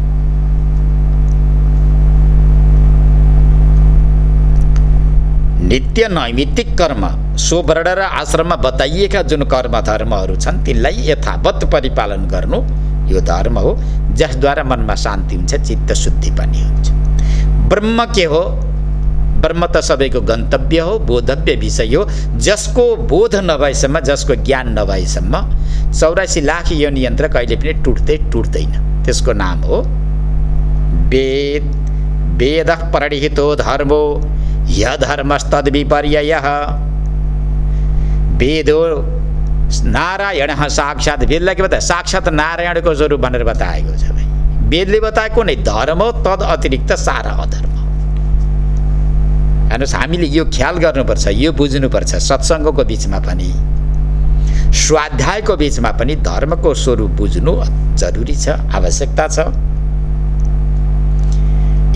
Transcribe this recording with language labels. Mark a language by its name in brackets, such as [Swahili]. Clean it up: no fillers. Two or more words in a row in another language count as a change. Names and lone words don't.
[Nepali] नित्य नैमित्तिक कर्म, स्वर्ण र आश्रममा बताइएका जुन कर्म धर्महरू छन् तिनलाई यथावत परिपालन गर्नु यो धर्म हो, जसद्वारा मनमा शान्ति हुन्छ, चित्त शुद्धि पनि हुन्छ। ब्रह्म के हो? ब्रह्म त सबैको गन्तव्य हो, बोधव्य विषय हो। जसको बोध नभएसम्म, जसको ज्ञान नभएसम्म 84 लाख योनि यन्त्र कहिले पनि टुट्दैन। त्यसको नाम हो वेद। [Sanskrit] वेदः प्रणिहितो धर्मो यधर्मस्तद् विपर्ययः। वेदो नारायणः साक्षात्। [Nepali] वेदलाई के बताए? साक्षात् नारायणको स्वरूप भनेर बताएको छ भाइ। वेदले बताएको नै धर्म हो, तद अतिरिक्त सारा अधर्म। हेर्नुहोस्, हामीले यो ख्याल गर्नुपर्छ, यो बुझ्नुपर्छ। सत्सङ्गको बिचमा पनि, स्वाध्यायको बिचमा पनि धर्मको स्वरूप बुझ्नु जरुरी छ, आवश्यकता छ।